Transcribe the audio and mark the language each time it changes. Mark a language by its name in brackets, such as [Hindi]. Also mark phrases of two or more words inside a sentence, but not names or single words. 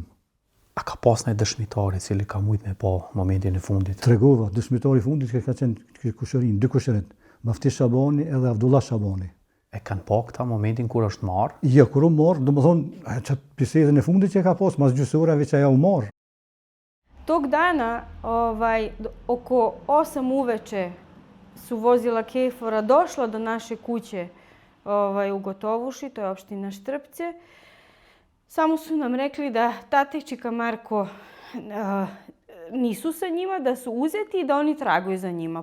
[Albanian] A ka pas në dëshmitari cili ka mujt me pa momentin e fundit? Tregova, dëshmitari fundit ka qenë kushërin, 2 kushërit, Mafti Shabani edhe Abdullah Shabani. E kanë pa këta momentin kur është marrë? Jo, kur u marrë, do më thonë, që bisedën e fundit që ka pas, mas gjysëorave që aja u marrë. [Serbian] Tog dana, oko 8 uveče su vozila Kejfora došla do naše kuće u Gotovuši, to je opština Štrpce. Samo su nam rekli da tate i čika Marko nisu sa njima, da su uzeti i da oni traguju za njima.